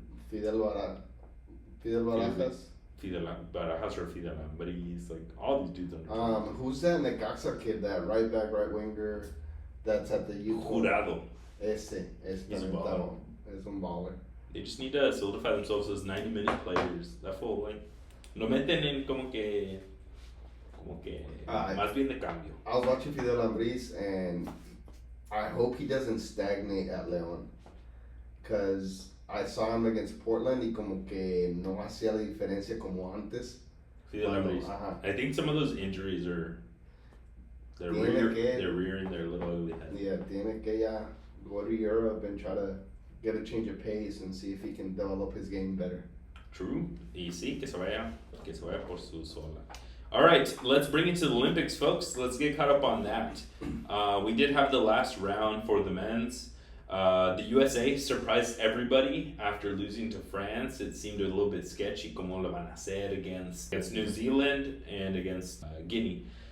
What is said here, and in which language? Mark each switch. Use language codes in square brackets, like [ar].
[en] Fidel Barajas. Fidel Barajas or Fidel Ambriz, like all these dudes on the who's that Necaxa kid, that right back, right winger, that's at the youth? Jurado. He's a baller. [es] Es un baller. [en] They just need to solidify themselves as 90-minute players. That full, like, [es] lo meten en como que más bien de cambio. [en] I was watching Fidel Ambriz, and I hope he doesn't stagnate at León, because I saw him against Portland [es] y como que no hacía la diferencia como antes. [en] Fidel Ambriz. I think some of those injuries they're rearing their little ugly head. Yeah, [es] tiene que ya [en] go to Europe and try to get a change of pace and see if he can develop his game better. True. [es] Y sí, que se vaya por su sola. [en] All right, let's bring it to the Olympics, folks. Let's get caught up on that. We did have the last round for the men's. The USA surprised everybody after losing to France. It seemed a little bit sketchy [es] como lo van a hacer [en] against New Zealand and against Guinea.